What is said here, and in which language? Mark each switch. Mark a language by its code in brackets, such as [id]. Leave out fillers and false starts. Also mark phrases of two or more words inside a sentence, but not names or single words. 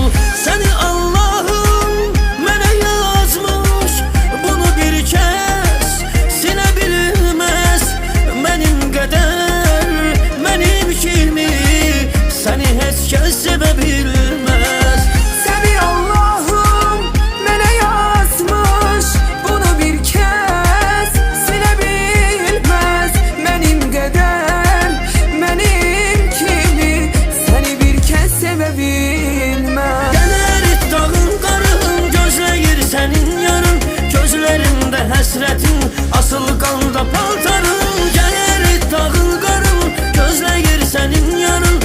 [az] Səni Allah'ım mənə yazmış, bunu bir kez silə bilməz. Mənim qədər, mənim kimi səni heç kəs sevə bilməz. Səni Allah'ım mənə yazmış, bunu bir kez silebilmez. [tr] Benim kadar, benim kimi seni bir kez sevebilmez. [az] Gəlir dağın qarın, gözləyir sənin yarın. Gözlərində həsrətin, asıl qanda paltarın. Gəlir dağın qarın, gözləyir sənin yarın.